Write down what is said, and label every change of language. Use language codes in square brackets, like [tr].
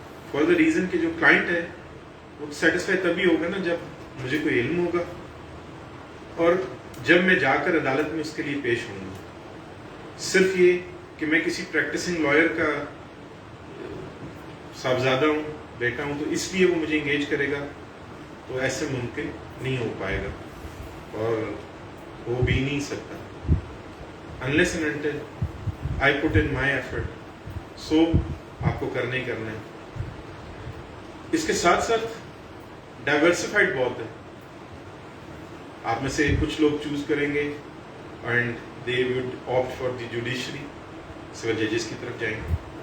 [en] for the reason [ur] کہ جو client ہے وہ سیٹسفائی تبھی ہوگا نا جب مجھے کوئی علم ہوگا اور جب میں جا کر عدالت میں اس کے لیے پیش ہوں گا. صرف یہ کہ میں کسی پریکٹسنگ لائر کا صاحبزادہ ہوں, بیٹا ہوں, تو اس لیے وہ مجھے انگیج کرے گا, تو ایسے ممکن نہیں ہو پائے گا اور ہو بھی نہیں سکتا. [en] unless and until I put in my effort. [ur] So آپ کو کرنا ہی کرنا ہے. اس کے ساتھ ساتھ ڈائیورسفائڈ بہت ہے. آپ میں سے کچھ لوگ چوز کریں گے [en] and they would opt for the judiciary, [ur] civil ججز کی طرف جائیں گے.